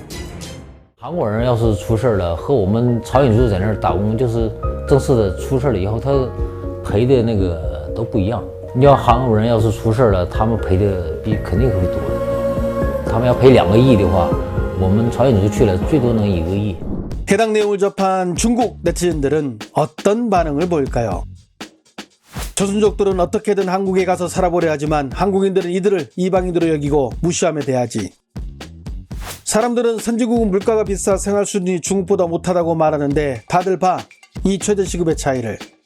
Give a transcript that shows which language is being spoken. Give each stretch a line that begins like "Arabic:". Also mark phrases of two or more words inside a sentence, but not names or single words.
Chinese: 韩国人要是出事了，和我们朝鲜族在那儿打工，就是正式的出事了以后，他赔的那个都不一样。你要韩国人要是出事了，他们赔的肯定会多的。他们要赔2个亿的话，我们朝鲜族去了最多能1个亿。
Korean: 해당 내용을 접한 중국 네티즌들은 어떤 반응을 보일까요? 조선족들은 어떻게든 한국에 가서 살아보려 하지만 한국인들은 이들을 이방인으로 여기고 무시하며 대하지. 사람들은 선진국은 물가가 비싸 생활 수준이 중국보다 못하다고 말하는데 다들 봐, 이 최저시급의 차이를.